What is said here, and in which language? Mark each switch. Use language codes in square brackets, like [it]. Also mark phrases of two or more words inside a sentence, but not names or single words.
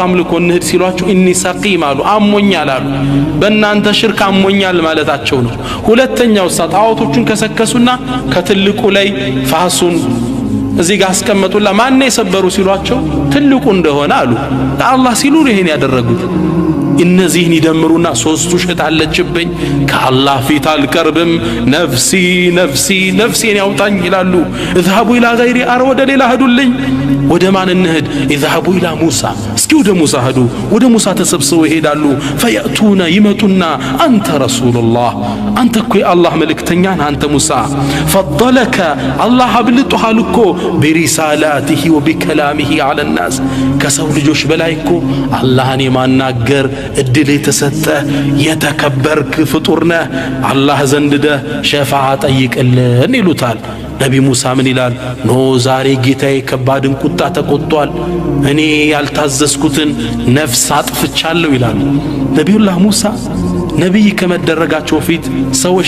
[am] አምልኮ እንሂድ ሲሏቸው [ar] إني سقيم [am] አሉ አሞኛል አሉ በእናንተ ሽርክ አሞኛል ማለታቸው ነው ሁለተኛው ጣዖቶቹን ከሰከሱና ከትልቁ ላይ ፋሱን እዚህ ጋር አስቀመጡላ ማን የሰበሩ ሲሏቸው ትልቁ እንደሆነ አሉ ለአላህ ሲሉ ይሄን ያደረጉት እነዚህን ይደምሩና ሶስቱ ውሸት አለችብኝ ከአላህ ፊት አልቀርብም [ar] نفسي نفسي [am] ነፍሴን ያውጣኝ ይላሉ [ar] اذهبوا الى غيري [am] አረ ወደ ሌላ ሂዱልኝ ወደ ማን እንሂድ [ar] اذهبوا الى موسى [am] እስኪ ወደ ሙሳ ሂዱ ወደ ሙሳ ተሰብስበው ይሄዳሉ ፈያቱና ይመጡና አንተ ረሱላህ አንተ እኮ የአላህ መልእክተኛ ነህ አንተ ሙሳ فضلك አላህ አብልጦሃል እኮ [ar] برسالاته وبكلامه على الناس [am] ከሰው ልጆች በላይ እኮ አላህን የማናገር እድል የተሰጠ የተከበርክ ፍጡር ነህ አላህ ዘንድ ሸፋዓ ጠይቅልን ይሉታል ነቢ ሙሳ ምን ይላል ኖ ዛሬ ጌታዬ ከባድን ቁጣ ተቆጥቷል እኔ ያልታዘዝኩትን ነፍስ አጥፍቻለሁ ይላል ነቢዩላህ ሙሳ ነቢይ ከመደረጋቸው ፊት ሰዎች